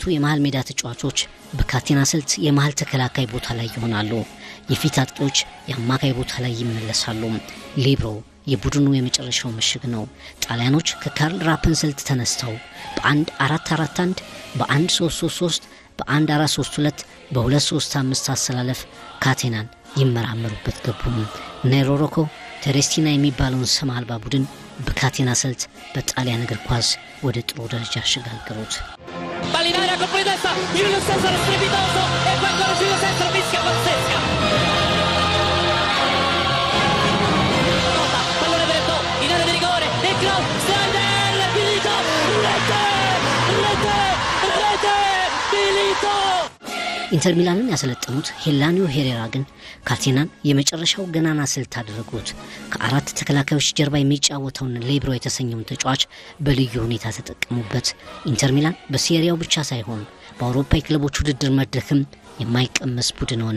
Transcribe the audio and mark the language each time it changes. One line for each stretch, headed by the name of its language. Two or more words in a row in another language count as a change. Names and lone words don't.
Amharic: የመሃል ሜዳ ተጫዋቾች በካቴና ስልት የመሃል ተከላካይ ቦታ ላይ ይሆናሉ። የፊት አጥቂዎች የአማካይ ቦታ ላይ ይመለሳሉ። ሊብሮ የቡድኑ የመጨረሻው ምሽግ ነው። ጣሊያኖች ከካርል ራፐን ስልት ተነስተው በ1-4-4-1 በ1-3-3-3 በ1-4-3-2 በ2-3-5 አሰላለፍ ካቴናን ይመራመሩበት ገቡ። ኔሮ ሮኮ ቴሬስቲና የሚባለውን ስም አልባ ቡድን በካቴና ስልት በጣሊያን እግር ኳስ ወደ ጥሩ ደረጃ አሸጋገሩት።
Italian: Balinara con poi testa, Julio Cesar strepitoso e quando Julio Cesar fischia pazzesca. Pallone diretto in area di rigore, e cross, Snyder, Milito, rete, Milito.
Amharic: ኢንተር ሚላንን ያሰለጠኑት ሄላኒዮ ሄሬራ ግን ካቴናን የመጨረሻው ገናና ስልት አደረጉት። ከአራት ተከላካዮች ጀርባ የሚጫወተውን ሊብሮ የተሰኘውን ተጫዋች በልዩ ሁኔታ ተጠቀሙበት። ኢንተር ሚላን በሴሪያው ብቻ ሳይሆን በአውሮፓ የክለቦች ውድድር መድረክም የማይቀመስ ቡድን ሆነ።